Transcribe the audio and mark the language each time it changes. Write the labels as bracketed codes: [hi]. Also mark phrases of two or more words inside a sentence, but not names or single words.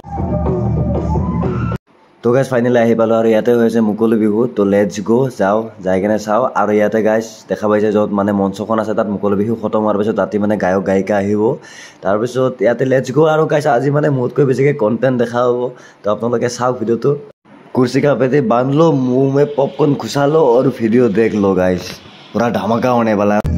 [en] so guys finally [as] আহি পালোঁ আৰু ইয়াতে হৈছে মুকলি বিহু তো [en] let's go [as] যাওঁ যাই কিনে চাওঁ আৰু ইয়াতে গাইজ দেখা পাইছে য'ত মানে মঞ্চখন আছে তাত মুকলি বিহু খতম হোৱাৰ পিছত ৰাতি মানে গায়ক গায়িকা আহিব তাৰপিছত ইয়াতে [en] let's go [as] আৰু গাইজ আজি মানে মোতকৈ বেছিকৈ কণ্টেণ্ট দেখা হ'ব তো আপোনালোকে চাওক ভিডিঅ'টো [hi] कुर्सी का पे बांध लो मुंह में पॉपकॉर्न घुसा लो और वीडियो देख लो गाइस पूरा धमाका होने वाला है